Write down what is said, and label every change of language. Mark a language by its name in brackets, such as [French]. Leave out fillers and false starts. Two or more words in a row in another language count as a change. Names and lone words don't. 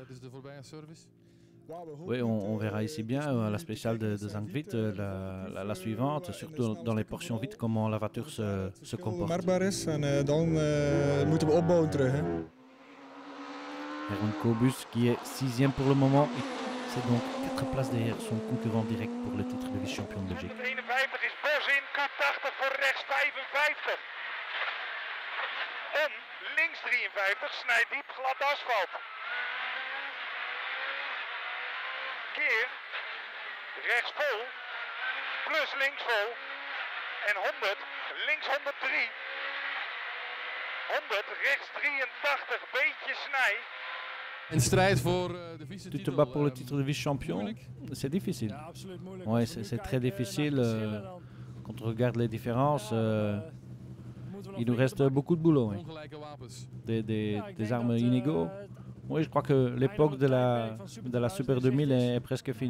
[French] Oui, on verra ici bien la spéciale de Zandvoort, la suivante, surtout dans les portions vides, comment la voiture se comporte. Herman Kobus qui est 6e pour le moment, c'est donc 4 places derrière son concurrent direct pour le titre de vice-champion de Belgique. [Dutch] 51 is Bos in, Q80 voor rechts 55. Om, links 53, snijdt diep glad asfalt. Keer, rechts vol, plus links vol en 100, links 103, 100, rechts 83, beetje snij. Een strijd voor de vice-titel. [French] Tu te bats pour le titre de vice-champion, c'est difficile. Oui, c'est très difficile. Quand on regarde les différences, il nous reste beaucoup de boulot. Oui. Des armes inégaux. Oui, je crois que l'époque de la Super 2000 est presque finie.